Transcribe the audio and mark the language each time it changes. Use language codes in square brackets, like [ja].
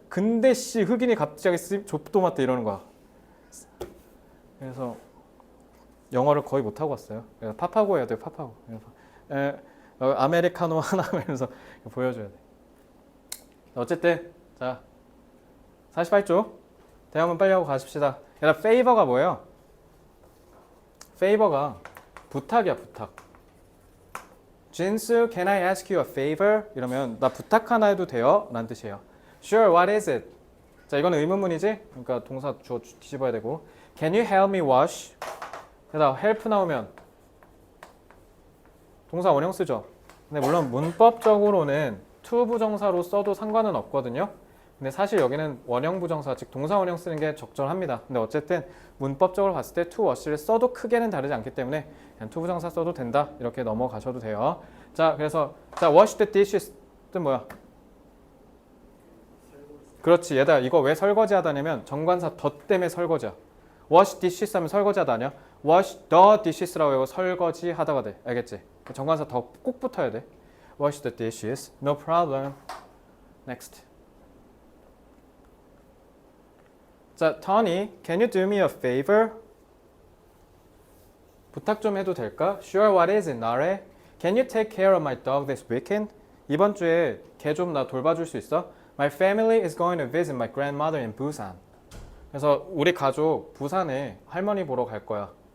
[ko] 근데 씨 흑인이 갑자기 좁도마떼 이러는 거야. 그래서 영어를 거의 못 하고 왔어요. 그래서 파파고 해야 돼. 파파고. 그래서 아메리카노 하나 하면서 보여줘야 돼. 어쨌든 자 48쪽 대화문 빨리 하고 가십시다. 얘들아 페이버가 뭐예요? 페이버가 부탁이야. 부탁. [en] 진수 can I ask you a favor? [ko] 이러면 나 부탁 하나 해도 돼요? 라는 뜻이에요. [en] Sure, what is it? [ko] 자 이거는 의문문이지? 그러니까 동사 주어 뒤집어야 되고 [en] Can you help me wash? [ko] 게다가 help 나오면 동사 원형 쓰죠. 근데 물론 문법적으로는 to 부정사로 써도 상관은 없거든요. 근데 사실 여기는 원형 부정사 즉 동사 원형 쓰는 게 적절합니다. 근데 어쨌든 문법적으로 봤을 때 to wash를 써도 크게는 다르지 않기 때문에 그냥 to 부정사 써도 된다. 이렇게 넘어가셔도 돼요. 자 그래서 자 wash the dishes 뜻 뭐야? 그렇지. 얘들아 이거 왜 설거지 하다냐면 정관사 더 때문에 설거지야. wash dishes 하면 설거지 하다 아니야? wash the dishes라고 해서 설거지 하다가 돼. 알겠지? 정관사 더 꼭 붙어야 돼. [en] wash the dishes. No problem. Next. 자, Tony, can you do me a favor? [ko] 부탁 좀 해도 될까? [en] Sure, what is it, 나래? Can you take care of my dog this weekend? [ko] 이번 주에 걔 좀 나 돌봐줄 수 있어? [en] My family is going to visit my grandmother in Busan. [ko] 그래서 우리 가족 부산에 할머니 보러 갈 거야.